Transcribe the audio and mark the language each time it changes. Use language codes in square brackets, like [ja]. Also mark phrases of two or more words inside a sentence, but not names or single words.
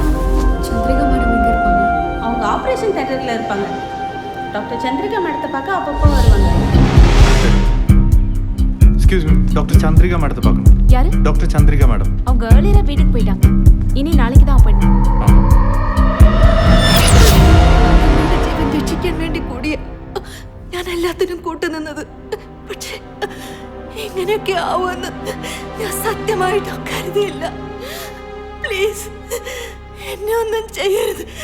[ta] சந்திரிகா மேடம் எங்கே இருப்பாங்க? அவங்க ஆப்ரேஷன் தியேட்டரில் இருப்பாங்க. டாக்டர் சந்திரிகா மேடத்தை பார்க்க அப்பப்போ வருவாங்க. [en] excuse me, [ta] டாக்டர் சந்திரிகா மேடத்தை பார்க்கணும். யாரு? டாக்டர் சந்திரிகா மேடம். அவங்க ஏர்லியரா வீட்டுக்கு போயிட்டாங்க. இனி நாளைக்கு தான் அப்பாயின்மெண்ட். [ml] ജീവൻ രക്ഷിക്കാൻ വേണ്ടി കൂടിയ ഞാൻ എല്ലാത്തിനും കൂട്ടുനിന്നത്. പക്ഷേ ഇങ്ങനെയൊക്കെ ആവുമെന്ന് ഞാൻ സത്യമായിട്ടും കരുതിയില്ല. പ്ലീസ് എന്നെ ഒന്നും ചെയ്യരുത്.